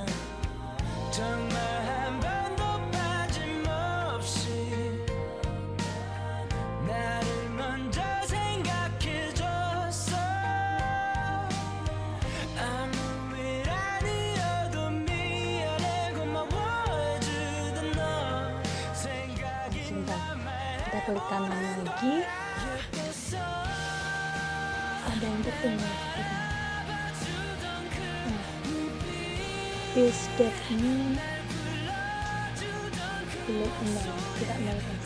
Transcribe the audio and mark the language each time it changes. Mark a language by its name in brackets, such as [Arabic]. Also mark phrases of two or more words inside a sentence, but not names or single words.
[Korean] 정말 한 번도 빠짐없이 나를 먼저 생각해줬어. 아무 일 아니어도 미안해 고마워해주던 너 생각이 [Indonesian] Kita klik kanan lagi, ada yang bertemu. [English] Base depth- [Indonesian] nya belum 0, tidak 0.